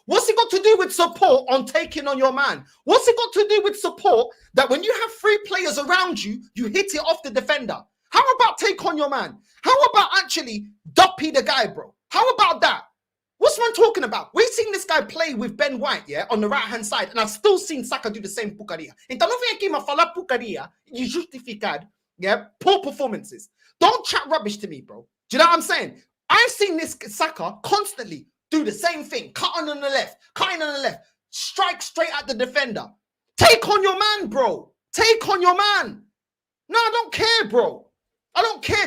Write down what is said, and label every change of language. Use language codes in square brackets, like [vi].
[en] What's it got to do with support on taking on your man? What's it got to do with support that when you have 3 players around you, you hit it off the defender? How about take on your man? How about actually duppy the guy, bro? How about that? What's man talking about? We've seen this guy play with Ben White, yeah, on the right-hand side, and I've still seen Saka do the same pucaria. [pt] Então não vem aqui me falar pucaria e justificar, [en] yeah, poor performances. Don't chat rubbish to me, bro. Do you know what I'm saying? I've seen this Saka constantly do the same thing, cutting on the left, strike straight at the defender. Take on your man, bro. Take on your man. No, I don't care, bro. I don't care.